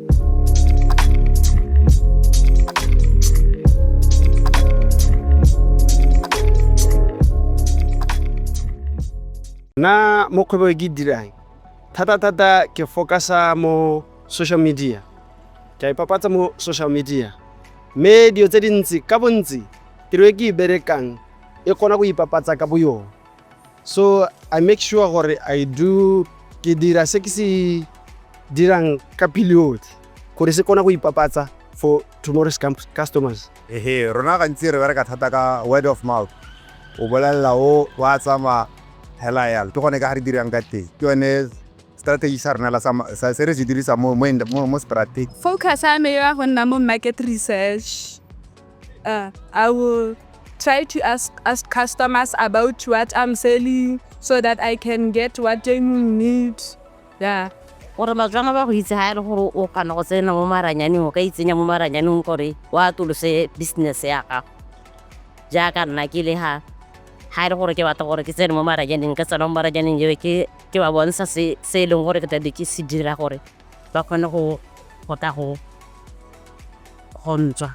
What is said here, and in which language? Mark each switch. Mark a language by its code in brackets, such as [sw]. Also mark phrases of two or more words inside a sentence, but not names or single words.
[tn] Na mo kgwebo e ke dirang thata ke focusa mo [en] social media, [tn] ke ipapatsa mo [en] social media [tn] mme dio tse dintsi ka bontsi tiro e ke berekang e kgona go ipapatsa ka boyona. [en] So I make sure [tn] gore ke dira se ke se dirang ka period gore se kgona go ipapatsa [en] for tomorrow's customers. [tn] Rona gantsi re bereka thata ka [en] word of mouth, [tn] o bolelela o wa tsama hela yalo ke gone ka re dirang ka teng, ke yone strategy sa rena sa se re se dirisa mo strategy. Focus ya me ya go nna mo [en] market research. I will try to ask customers about what I'm selling so that I can get what they need. Yeah. [tn] Gore majwanga ba go itse ha ile gore o kana go tsena mo maranyaneng o ka itsenya mo maranyaneng gore wa tolose business ya gago. Jaaka nna ke le ha ile gore ke batla gore ke tsene mo maranyaneng ka tsena mo maranyaneng ke ba bontsha se leng gore ke tla ke se dira gore ba kgone go ntswa.